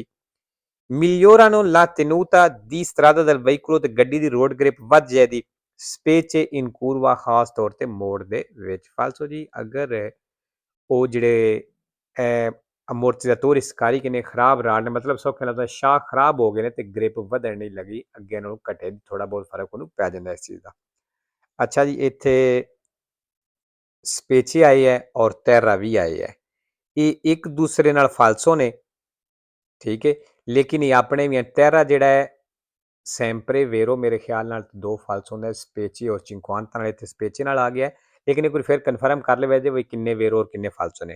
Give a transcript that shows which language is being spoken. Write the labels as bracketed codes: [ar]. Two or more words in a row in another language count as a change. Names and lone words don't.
[it] migliorano la tenuta di strada del veicolo [pa] ਤੇ ਗੱਡੀ ਦੀ ਰੋਡ ਗ੍ਰਿਪ ਵੱਧ ਜਾਏਦੀ। [it] specie in curva [pa] ਖਾਸ ਤੌਰ ਤੇ ਮੋੜ ਦੇ ਵਿੱਚ। ਫਾਲਸੋ ਜੀ ਅਗਰ ਉਹ ਜਿਹੜੇ [it] ammortizzatori scarichi [pa] ਨੇ ਖਰਾਬ ਰਾਡ ਨੇ, ਮਤਲਬ ਸੌਖੇ ਲੱਗਦਾ ਸ਼ਾਖ ਖਰਾਬ ਹੋ ਗਏ ਨੇ ਤੇ ਗ੍ਰਿਪ ਵਧਣ ਨਹੀਂ ਲੱਗੀ, ਅੱਗੇ ਨੂੰ ਘਟੇ, ਥੋੜਾ ਬਹੁਤ ਫਰਕ ਉਹਨੂੰ ਪੈ ਜਾਂਦਾ ਇਸ ਚੀਜ਼ ਦਾ। ਅੱਛਾ ਜੀ ਇੱਥੇ ਸਪੇਚੀ ਆਈ ਹੈ ਔਰ ਤੈਰਾ ਵੀ ਆਈ ਹੈ, ਇਹ ਇੱਕ ਦੂਸਰੇ ਨਾਲ ਫਾਲਸੋ ਨੇ, ਠੀਕ ਹੈ, ਲੇਕਿਨ ਇਹ ਆਪਣੇ ਵੀ ਤੈਰਾ ਜਿਹੜਾ ਹੈ [it] sempre vero [pa] ਮੇਰੇ ਖਿਆਲ ਨਾਲ ਦੋ ਫਾਲਸੋ ਹੁੰਦਾ, ਸਪੇਚੀ ਔਰ ਚਿੰਕਵਾਂਤਾ ਨਾਲ ਇੱਥੇ ਸਪੇਚੀ ਨਾਲ ਆ ਗਿਆ, ਲੇਕਿਨ ਇੱਕ ਵਾਰ ਫਿਰ ਕਨਫਰਮ ਕਰ ਲਵੇ ਜੇ ਵੀ ਕਿੰਨੇ ਵੇਰੋ ਔਰ ਕਿੰਨੇ ਫਾਲਸੋ ਨੇ।